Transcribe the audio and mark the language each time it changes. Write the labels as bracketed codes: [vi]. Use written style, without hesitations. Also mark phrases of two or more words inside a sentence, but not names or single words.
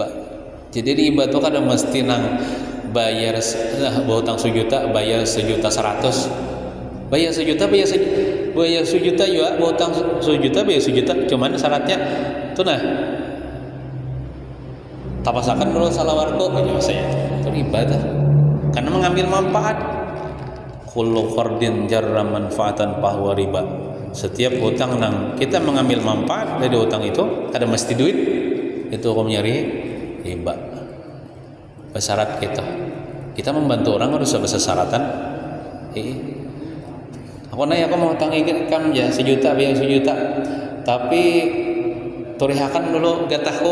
[bjn] Jadi riba tuh kadang mesti nang bayar berhutang 1 juta, bayar 1.100.000, bayar 1 juta, bayar 1 juta juga, berhutang 1 juta, bayar 1 juta. Cuman syaratnya tuh nah, tapasakan dulu salawarku gitu saya. Itu riba tuh, karena mengambil manfaat. [ar] كل قرض جر منفعة فهو ربا. [bjn] Setiap hutang nang kita mengambil manfaat dari hutang itu, ada mesti duit, itu hukumnya riba. Bersyarat kita membantu orang harus bersyaratan. Aku mau tangi kam ya 1 juta, biar 1 juta, tapi torihakan dulu gatahku.